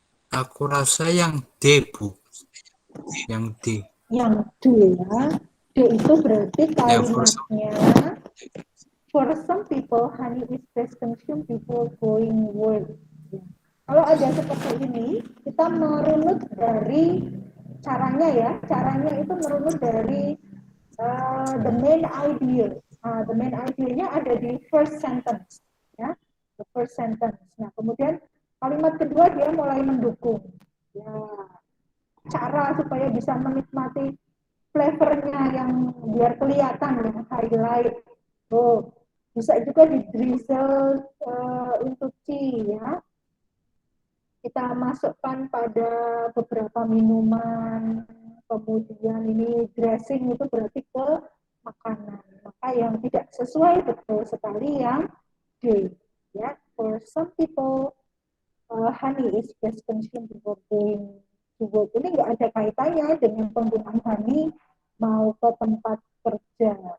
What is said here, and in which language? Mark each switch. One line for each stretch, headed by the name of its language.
Indonesian: Aku rasa yang D, Bu. Yang D. Yang D ya. D itu berarti
English: Ya, for some.
Indonesian: kalimatnya
English: for some people honey is best consumed before going work.
Indonesian: Ya. Kalau ada seperti ini, kita merunut dari caranya ya. Caranya itu merunut dari the main idea.
English: The main idea-nya
Indonesian: ada di
English: first sentence ya. The first sentence.
Indonesian: Nah, kemudian kalimat kedua dia mulai mendukung. Ya, cara supaya bisa menikmati flavornya yang biar kelihatan yang highlight. Oh, bisa juga di drizzle untuk tea ya. Kita masukkan pada beberapa minuman, kemudian ini dressing itu berarti ke makanan. Maka yang tidak sesuai betul sekali yang D.
English: Ya, for some people honey is best consumed before going to work.
Indonesian: Ini nggak ada kaitannya dengan penggunaan honey mau ke tempat kerja.